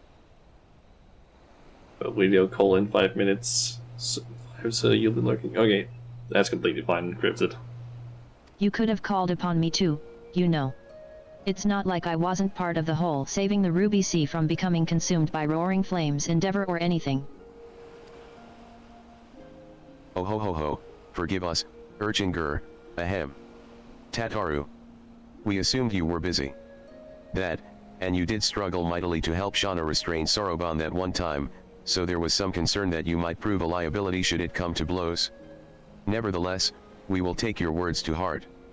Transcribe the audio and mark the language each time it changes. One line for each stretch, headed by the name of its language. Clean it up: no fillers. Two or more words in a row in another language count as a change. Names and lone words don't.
English: But video call in 5 minutes. So you'll be lurking. Okay, that's completely fine, encrypted. you could have called upon me too, you know. It's not like I wasn't part of the whole saving the Ruby Sea from becoming consumed by roaring flames endeavor or anything. Oh ho ho ho, forgive us, Urchin Gur, ahem. Tataru. We assumed you were busy. That, and you did struggle mightily to help Shauna restrain Soroban that one time, so there was some concern that you might prove a liability should it come to blows. Nevertheless, we will take your words to heart.